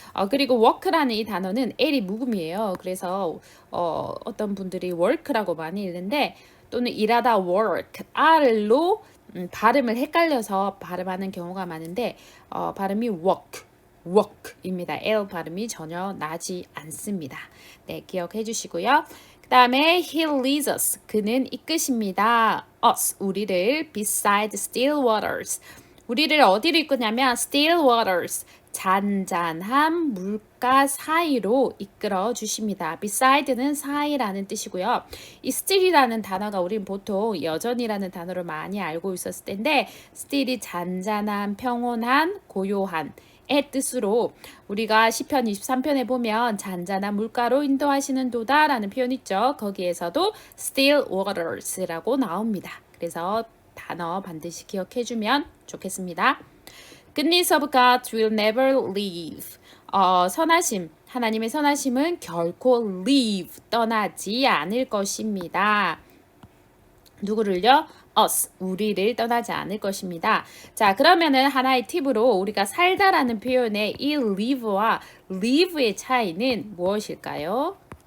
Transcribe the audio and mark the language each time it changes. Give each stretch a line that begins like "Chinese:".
Korean: 그리고 work라는 이 단어는 L이 묵음이에요. 그래서 어떤 분들이 work라고 많이 읽는데 또는 일하다 work, R로 발음을 헷갈려서 발음하는 경우가 많은데 발음이 work입니다. L 발음이 전혀 나지 않습니다. 네, 기억해 주시고요. 그 다음에
English: he leads us.
Korean: 그는 이끄십니다. us. 우리를 beside still waters. 우리를 어디로 이끄냐면 still waters. 잔잔한 물가 사이로 이끌어 주십니다. beside는 사이라는 뜻이고요. 이 still이라는 단어가 우린 보통 여전이라는 단어를 많이 알고 있었을 텐데 still이 잔잔한, 평온한, 고요한 의 뜻으로 우리가 시편 23편에 보면 잔잔한 물가로 인도하시는 도다라는 표현 있죠. 거기에서도 still waters라고 나옵니다. 그래서 단어 반드시 기억해 주면 좋겠습니다.
English: Goodness of God will never leave.
Korean: 선하심, 하나님의 선하심은 결코 leave, 떠나지 않을 것입니다. 누구를요? us, 우리를 떠나지 않을 것입니다. 자, 그러면은 하나의 팁으로 우리가 살다라는 표현의 이 live와 live의 차이는 무엇일까요?